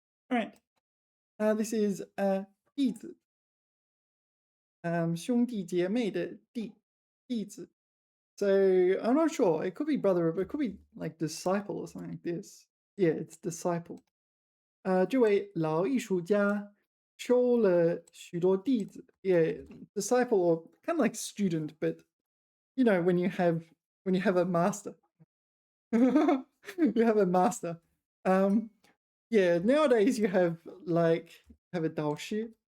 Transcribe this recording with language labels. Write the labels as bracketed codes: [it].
[en] All right. This is 弟子. [zh] 兄弟姐妹的弟子. [en] So I'm not sure. It could be brother, but it could be like disciple or something like this. Yeah, it's disciple. [zh] 这位老艺术家收了许多弟子. [en] Yeah, disciple or kind of like student, but you know when you have a master. You have a master. Yeah, nowadays you have a 导师.